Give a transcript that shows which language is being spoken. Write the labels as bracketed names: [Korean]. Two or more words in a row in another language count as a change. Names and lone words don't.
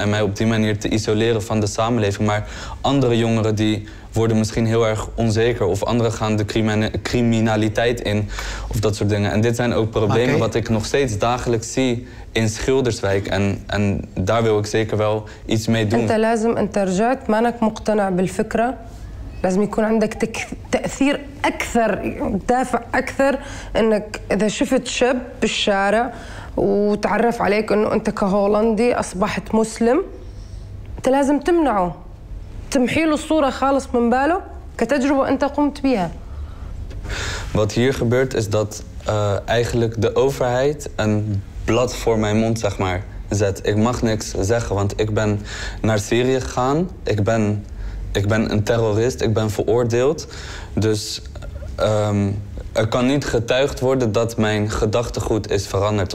[Dutch] en mij op die manier te isoleren van de samenleving. Maar andere jongeren die worden misschien heel erg onzeker... of anderen gaan de criminaliteit in, of dat soort dingen. En dit zijn ook problemen wat ik nog steeds dagelijks zie in Schilderswijk. En daar wil ik zeker wel iets mee doen. [Arabic] أنت لازم أنت رجعت مانك مقتنع بالفكرة. لازم يكون عندك تأثير أكثر، دافع أكثر إنك إذا شفت شاب بالشارع وتعرف عليك إنه أنت كهولندي أصبحت مسلم، أنت لازم تمنعه. تمحي له الصورة خالص من باله كتجربة أنت قمت بها. [Dutch] Wat hier gebeurt is dat eigenlijk de overheid een blad voor mijn mond, zeg maar, zet. Ik mag niks zeggen, want ik ben naar Syrië gegaan. Ik ben een terrorist, ik ben veroordeeld. Dus er kan niet getuigd worden dat mijn gedachtegoed is veranderd.